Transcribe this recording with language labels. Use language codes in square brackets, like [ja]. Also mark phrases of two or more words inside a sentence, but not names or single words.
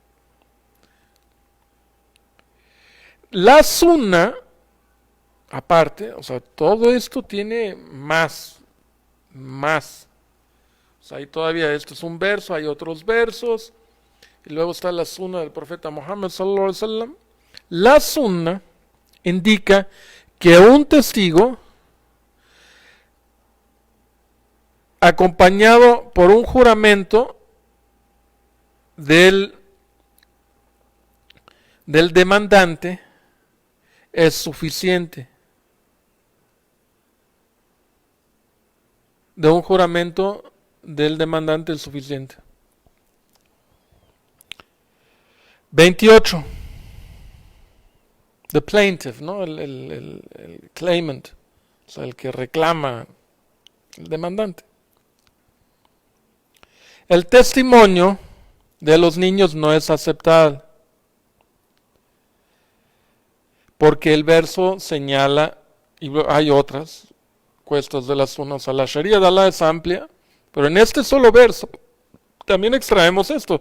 [es] La sunna, aparte, o sea, todo esto tiene más. O sea, ahí todavía esto es un verso, hay otros versos, y luego está la sunna del profeta Muhammad [ar] صلى الله عليه وسلم. [es] La sunna indica que un testigo acompañado por un juramento del demandante es suficiente. De un juramento del demandante es suficiente. 28. [en] The plaintiff, [es] ¿no? El claimant, o sea, el que reclama, el demandante. El testimonio de los niños no es aceptable, porque el verso señala, y hay otras cuestas de las unas, a la Sharia de Allah es amplia, pero en este solo verso también extraemos esto.